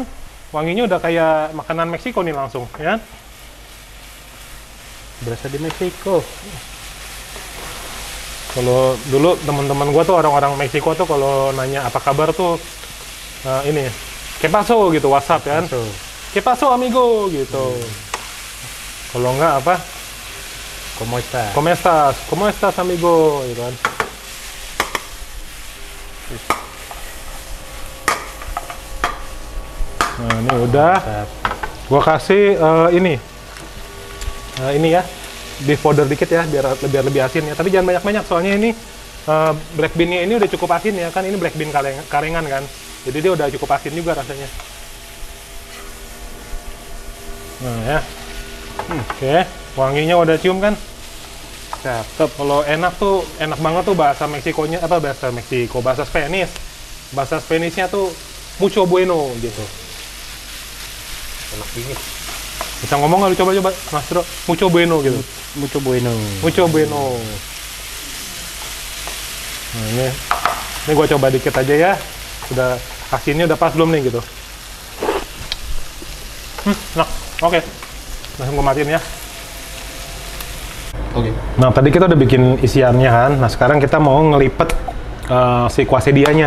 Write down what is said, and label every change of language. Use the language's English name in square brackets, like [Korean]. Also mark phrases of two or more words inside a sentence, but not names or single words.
[Indonesian] Wanginya udah kayak makanan Meksiko nih langsung, ya kan? Berasa di Meksiko. Kalau dulu teman-teman gua tuh orang-orang Meksiko tuh kalau nanya apa kabar tuh ini [Spanish] "¿Qué pasó?" [Indonesian] gitu WhatsApp ya kan. [Spanish] "¿Qué pasó amigo?" [Indonesian] gitu. Kalau enggak apa? [Spanish] ¿Cómo estás? "¿Cómo estás? ¿Cómo estás amigo?" [Indonesian] gitu kan. Nah, ini udah. Gua kasih ini ya. [English] Beef powder [Indonesian] dikit ya biar lebih asin ya, tapi jangan banyak-banyak soalnya ini [English] black bean- [Indonesian] nya ini udah cukup asin ya kan, ini [English] black bean [Indonesian] karengan kan, jadi dia udah cukup asin juga rasanya. Nah ya, oke, wanginya udah cium kan, cakep. Kalau enak banget tuh bahasa Meksikonya bahasa Spanishnya tuh [Spanish] mucho bueno [Indonesian] gitu. Enak dingin. Bisa ngomong nggak lu coba Mas Bro, [Spanish] mucho bueno gitu. Mucho bueno. Mucho bueno. [Indonesian] Nah ini gua coba dikit aja ya. Udah asinnya udah pas belum nih gitu. Nah, oke. Langsung gua matiin ya. Oke. Nah tadi kita udah bikin isiannya kan. Nah sekarang kita mau ngelipet si quesadillanya.